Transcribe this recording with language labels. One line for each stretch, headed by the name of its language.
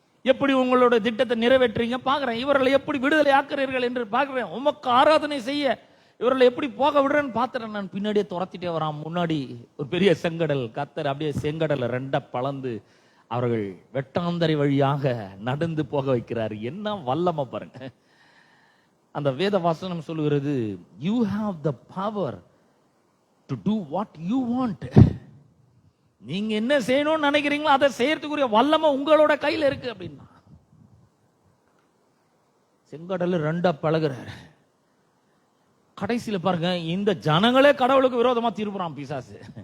Tamil: எப்படி உங்களோட திட்டத்தை நிறைவேற்றீங்க பாக்குறேன், இவர்களை எப்படி விடுதலை ஆக்குறீர்கள் என்று பாக்குறேன், உமக்கு ஆராதனை செய்ய இவர்களை எப்படி போக விடுறேன்னு பாத்துறேன். நான் பின்னாடியே துரத்திட்டே வரான். முன்னாடி ஒரு பெரிய செங்கடல். கர்த்தர் அப்படியே செங்கடலை 2 பிளந்து அவர்கள் வெட்டாந்தரை வழியாக நடந்து போக வைக்கிறார். என்ன வல்லமை பாருங்க. அந்த வேத வசனம் சொல்லுகிறது,
English: you have the power to do what you want.
Tamil: நீங்க என்ன செய்யணும்னு நினைக்கிறீங்களோ அதை செய்யறதுக்குரிய வல்லமை உங்களோட கையில இருக்கு அப்படின்னா. செங்கடல் 2 பழகுறாரு. கடைசியில பாருங்க, இந்த ஜனங்களே கடவுளுக்கு விரோதமா திருப்புறான் பிசாசு.